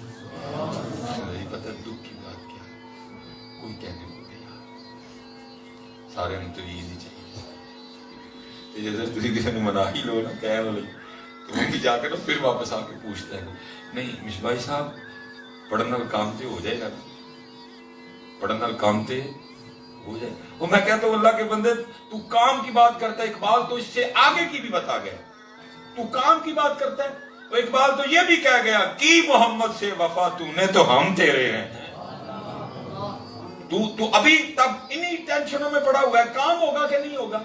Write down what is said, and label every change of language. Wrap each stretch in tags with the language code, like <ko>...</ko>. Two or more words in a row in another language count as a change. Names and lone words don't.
<ur>نہیں پتہ دکھ کی بات کیا ہے، کوئی کہنے کو تیار، سارے نے تو یہ چاہیے، جیسے تسی کسی نے منا ہی لو نا کہہ لو تو وہ بھی جا کر پھر واپس آ کے پوچھتا ہے نہیں مشبائی صاحب</ur> <pa>پڑھن نال کام تے ہو جائے گا، پڑھن نال کام تے ہو جائے.</pa> <ur>وہ میں کہتا ہوں اللہ کے بندے تو کام کی بات کرتا ہے، اقبال تو اس سے آگے کی بھی بتا گیا. تو کام کی بات کرتا ہے، تو اقبال تو یہ بھی کہہ گیا کی محمد سے وفا تو نے تو ہم تیرے ہیں. تو ابھی تب انہی ٹینشنوں میں پڑا ہوا ہے، کام ہوگا کہ نہیں ہوگا.</ur>